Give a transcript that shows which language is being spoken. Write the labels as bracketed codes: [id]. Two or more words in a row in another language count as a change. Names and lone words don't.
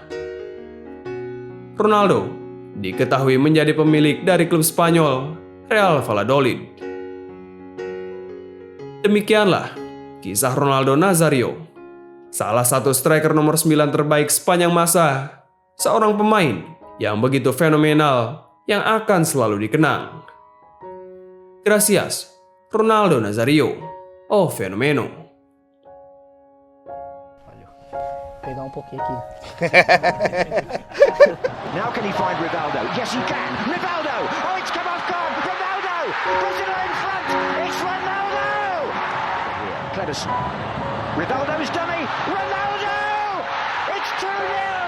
[id] Ronaldo diketahui menjadi pemilik dari klub Spanyol, Real Valladolid. Demikianlah kisah Ronaldo Nazário, salah satu striker nomor 9 terbaik sepanjang masa, seorang pemain yang begitu fenomenal yang akan selalu dikenang. [pt] Gracias, Ronaldo Nazário, o fenomeno. pegar um pouquinho aqui. [en] Now can he find Rivaldo? Yes, he can. Rivaldo! Oh, it's come off guard. Ronaldo! Brazil are in front. It's Ronaldo! Cleverson. Rivaldo's dummy. Ronaldo! It's 2-0!